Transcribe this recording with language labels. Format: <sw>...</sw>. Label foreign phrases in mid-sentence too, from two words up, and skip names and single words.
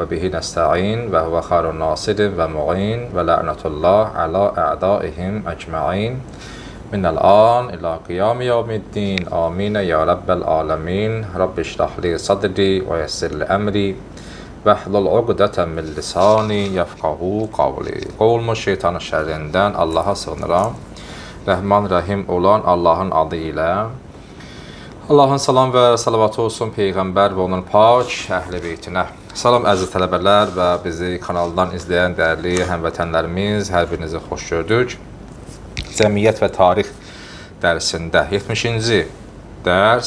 <ar>وبه نستعين وهو خير ناصر ومعين ولعنة الله على أعدائهم أجمعين. من الآن إلى قيام يوم الدين. آمين يا رب العالمين. رب اشرح لي صدري ويسر لي أمري. واحلل عقدة من لساني يفقهوا قولي.</ar> <az>Qovulmuş şeytanın şerrinden Allah'a sığınıram. Rəhman Rəhim olan Allahın adı ilə. Allahın salam və salavatı olsun Peyğəmbər və onun pak əhl-i beytinə. Salam əziz tələbələr və bizi kanaldan izləyən dəyərli həmvətənlərimiz, hər birinizi xoş gördük. Cəmiyyət və tarix dərsində 70-ci dərs.</az>